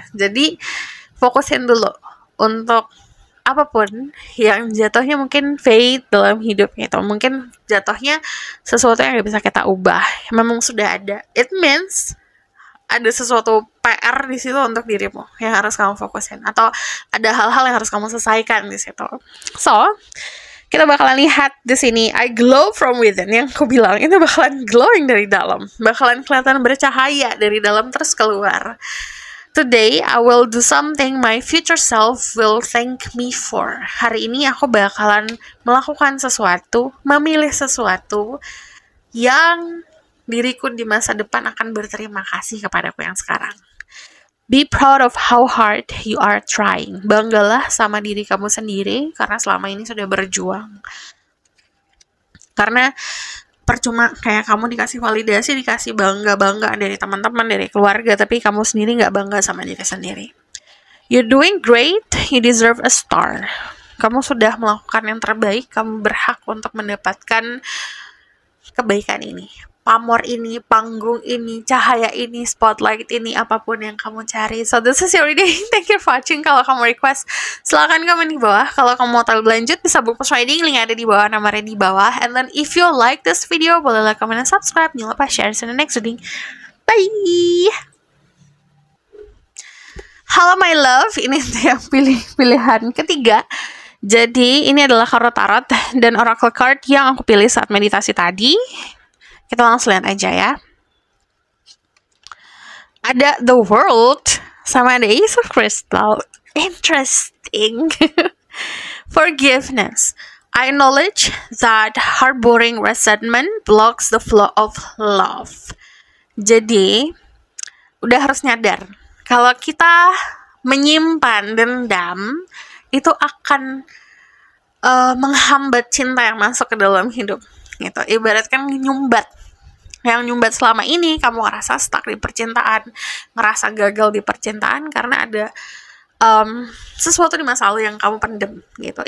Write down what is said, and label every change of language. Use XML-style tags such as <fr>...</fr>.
<id>Jadi fokusin dulu untuk apapun yang jatuhnya mungkin fate dalam hidup gitu, mungkin jatuhnya sesuatu yang nggak bisa kita ubah, memang sudah ada,</id> <en>it means</en> <id>ada sesuatu PR di situ untuk dirimu yang harus kamu fokusin, atau ada hal-hal yang harus kamu selesaikan di situ. So, kita bakalan lihat di sini,</id> <en>I glow from within,</en> <id>yang aku bilang itu bakalan glowing dari dalam, bakalan kelihatan bercahaya dari dalam terus keluar.</id> <en>Today, I will do something my future self will thank me for.</en> <id>Hari ini aku bakalan melakukan sesuatu, memilih sesuatu yang diriku di masa depan akan berterima kasih kepadaku yang sekarang.</id> <en>Be proud of how hard you are trying.</en> <id>Banggalah sama diri kamu sendiri karena selama ini sudah berjuang. Karena percuma kayak kamu dikasih validasi, dikasih bangga-bangga dari teman-teman, dari keluarga, tapi kamu sendiri nggak bangga sama diri sendiri.</id> <en>You're doing great, you deserve a star.</en> <id>Kamu sudah melakukan yang terbaik, kamu berhak untuk mendapatkan kebaikan ini, pamor ini, panggung ini, cahaya ini, spotlight ini, apapun yang kamu cari.</id> <en>So this is your reading. Thank you for watching.</en> <id>Kalau kamu request, silakan komen di bawah. Kalau kamu mau tahu lanjut, bisa book post reading, link ada di bawah, nomornya di bawah.</id> <en>And then if you like this video,</en> <id>boleh</id> <en>like, comment, dan subscribe.</en> <id>Jangan lupa</id> <en>share in the next reading. Bye!</en> <id>Halo</id> <en>my love,</en> <id>ini yang pilihan ketiga. Jadi ini adalah kartu tarot dan oracle card yang aku pilih saat meditasi tadi. Kita langsung lihat aja ya. Ada The World sama ada Ace of Crystal.</id> <en>Interesting. Forgiveness. I acknowledge that harboring resentment blocks the flow of love.</en> <id>Jadi udah harus nyadar kalau kita menyimpan dendam itu akan menghambat cinta yang masuk ke dalam hidup gitu. Ibaratkan nyumbat. Yang nyumbat selama ini kamu ngerasa stuck di percintaan, ngerasa gagal di percintaan karena ada sesuatu di masa lalu yang kamu pendem gitu.</id>